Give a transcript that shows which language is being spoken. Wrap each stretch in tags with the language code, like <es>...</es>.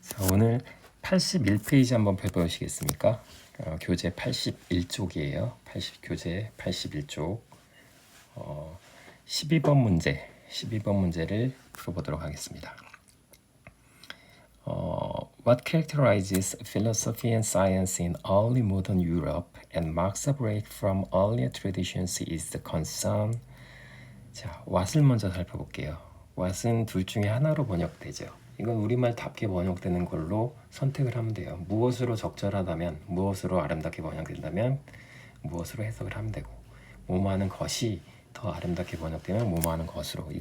<ko>오늘 81페이지 한번 펴보시겠습니까? 교재 81쪽이에요. 교재 81쪽 12번 문제를 풀어보도록 하겠습니다.</ko> <en>What characterizes philosophy and science in early modern Europe and marks a break from earlier traditions is the concern.</en> <ko>자, what을 먼저 살펴볼게요. what은 둘 중에 하나로 번역되죠. 이건 우리말답게 번역되는 걸로 선택을 하면 돼요. 무엇으로 적절하다면, 무엇으로 아름답게 번역된다면 무엇으로 해석을 하면 되고, 뭐뭐하는 것이 더 아름답게 번역되면 뭐뭐하는 것으로.</ko>